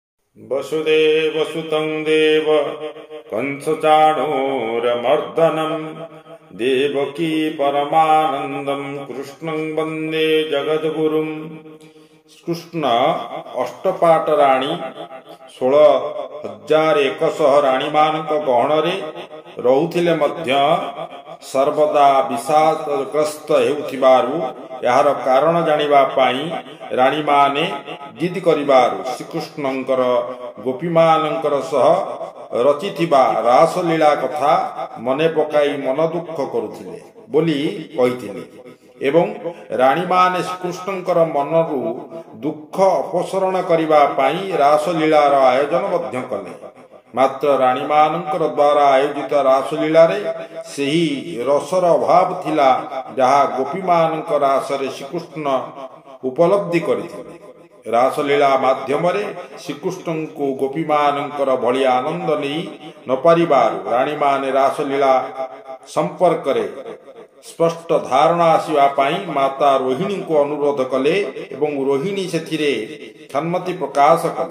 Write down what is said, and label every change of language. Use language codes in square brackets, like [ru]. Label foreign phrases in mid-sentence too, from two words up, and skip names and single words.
[sa] वसुदेवसुतं देव कंसचाणूरमर्दनं देवकी परमानंदं कृष्णं वंदे जगद्गुरुं। [or] କୃଷ୍ଣ ଅଷ୍ଟପାଟ ରାଣୀ 16,100 ରାଣୀ ମାନଙ୍କ ଗହଣରେ ରହୁଥିଲେ ମଧ୍ୟ ସର୍ବଦା ବିଷାଦଗ୍ରସ୍ତ ହେଉଥିବାରୁ ଯାହାର କାରଣ ଜାଣିବା ପାଇଁ ରାଣୀ ମାନେ ଜିଦ କରିବାରୁ ଶ୍ରୀକୃଷ୍ଣଙ୍କର ଗୋପୀ ମାନଙ୍କର ସହ ରଚିଥିବା ରାସଲୀଳା କଥା ମନେ ପକାଇ ମନ ଦୁଃଖ କରୁଥିଲେ ବୋଲି କହିଥିଲେ ଏବଂ ରାଣୀ ମାନେ ଶ୍ରୀକୃଷ୍ଣଙ୍କର ମନରୁ ଦୁଃଖ ଅପସରଣ କରିବା ପାଇଁ ରାସଲୀଳାର ଆୟୋଜନ ମଧ୍ୟ କଲେ। ମାତ୍ର ରାଣୀ ମାନଙ୍କର ଦ୍ୱାରା ଆୟୋଜିତ ରାସଲୀଳା ରେ ସେହି ରସର ଅଭାବ ଥିଲା ଯାହା ଗୋପୀ ମାନଙ୍କର ରାସରେ ଶ୍ରୀକୃଷ୍ଣ ଉପଲବ୍ଧି କରିଥିଲେ। ରାସଲୀଳା ମାଧ୍ୟମ ରେ ଶ୍ରୀକୃଷ୍ଣ କୁ ଗୋପୀ ମାନଙ୍କର ଭଳି ଆନନ୍ଦ ନହିଁ ନ ପାରିବାରୁ ରାଣୀ ମାନେ ରାସଲୀଳା ସମ୍ପର୍କ ରେ ସ୍ପଷ୍ଟ ଧାରଣା ଆସିବା ପାଇଁ ମାତା ରୋହିଣୀ କୁ ଅନୁରୋଧ କଲେ ଏବଂ ରୋହିଣୀ ସେଥିରେ ସମ୍ମତି ପ୍ରକାଶ କଲେ।